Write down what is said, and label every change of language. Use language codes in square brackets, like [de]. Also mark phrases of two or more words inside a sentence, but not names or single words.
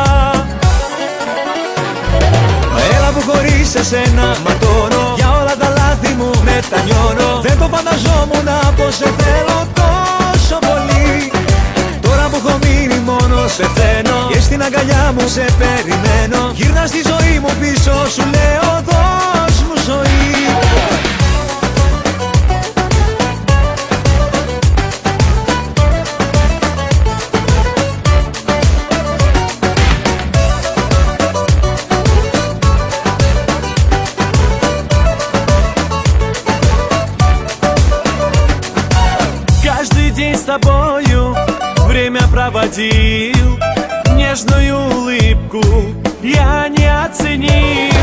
[el] Μα έλα που χωρίς εσένα ματώνω, για όλα τα λάθη μου μετανιώνω. Δεν το φανταζόμουν πως σε θέλω τόσο πολύ. Τώρα που έχω μείνει μόνο σε θένω και στην αγκαλιά μου σε περιμένω. Γύρνα στη ζωή μου πίσω, σου λέω δώσ' μου ζωή. [ru] День с тобою время проводил, нежную улыбку я не оценил.